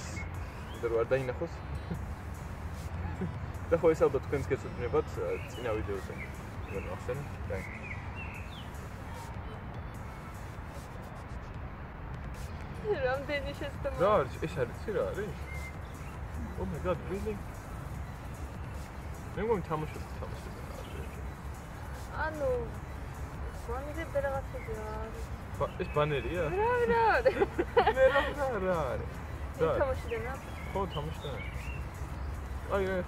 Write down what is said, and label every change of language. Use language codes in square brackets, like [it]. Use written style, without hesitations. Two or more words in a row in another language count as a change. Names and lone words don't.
[ka] იმიტომ რომ არ დაინახოს. და ხო ეს ალბათ თქვენს გეცოდინებათ წინა ვიდეოზე. ვერ ახსენე. კაი. რამდენი შეცდომა? რა არის? ეს არის რა არის? [en] Oh my god, really? [ka] მე მგონი თამაშობ. ანუ ბანერები რაღაცები არის. ეს ბანერია? რა არის? მე რა არის? თამაშიდან რა? ხო, თამაშიდან. აი, ხო.